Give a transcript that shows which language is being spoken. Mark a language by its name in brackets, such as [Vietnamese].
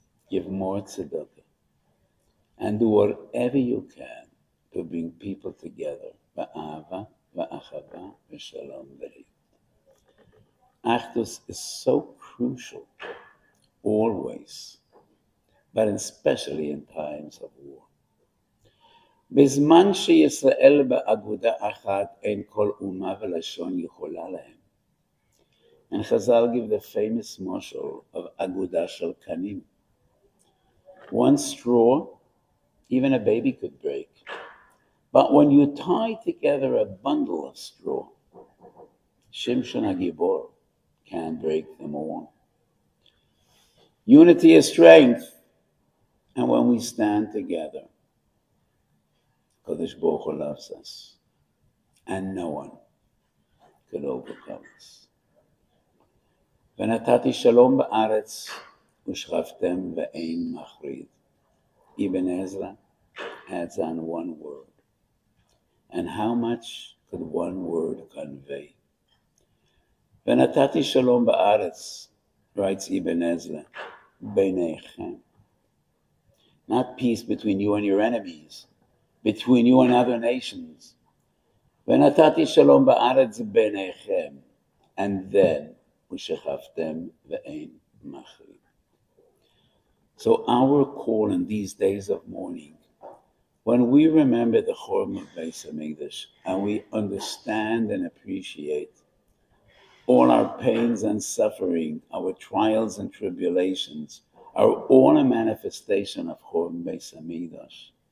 [English] Give more tzedakah. And do whatever you can to bring people together. [Hebrew] Ba'ava, ba'achava, b'shalom, b'riyut. [English] Achdus is so crucial, always, but especially in times of war. [Hebrew] בזמן שישראל באגודה אחת אין כל אומה ולשון יכולה להם. [English] And Chazal give the famous mashal of aguda shel kanim. One straw, even a baby could break. But when you tie together a bundle of straw, Shimshon HaGibor can't break them all. Unity is strength. And when we stand together, Kodesh Baruch Hu loves us. And no one could overcome us. [Hebrew] ונתתי שלום בארץ ושכבתם ואין מחריד. [English] Ibn Ezra adds on one word. And how much could one word convey? [Hebrew] ונתתי שלום בארץ, [English] writes Ibn Ezra, [Hebrew] ביניכם. [English] Not peace between you and your enemies, between you and other nations. [Hebrew] ונתתי שלום בארץ ביניכם. [English] And then, [Hebrew] ושכבתם ואין מחריד. [English] So our call in these days of mourning, when we remember the Chorm of Weiss and Eidish, and we understand and appreciate all our pains and suffering, our trials and tribulations, are all a manifestation of Chorm Weiss and Eidish.